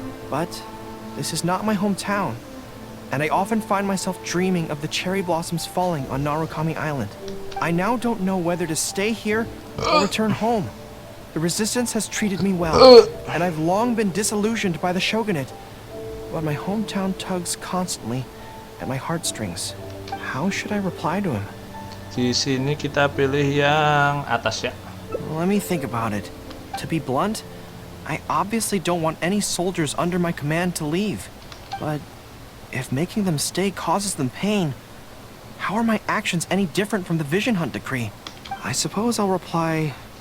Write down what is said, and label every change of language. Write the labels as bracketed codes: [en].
[en] But this is not my hometown, and I often find myself dreaming of the cherry blossoms falling on Narukami Island. I now don't know whether to stay here I'll return home. The resistance has treated me well, and I've long been disillusioned by the shogunate. But my hometown tugs constantly at my heartstrings. How should I reply to him? [id] Di sini kita pilih yang atas ya. [en] Let me think about it. To be blunt, I obviously don't want any soldiers under my command to leave. But if making them stay causes them pain, how are my actions any different from the Vision Hunt decree? I suppose I'll reply...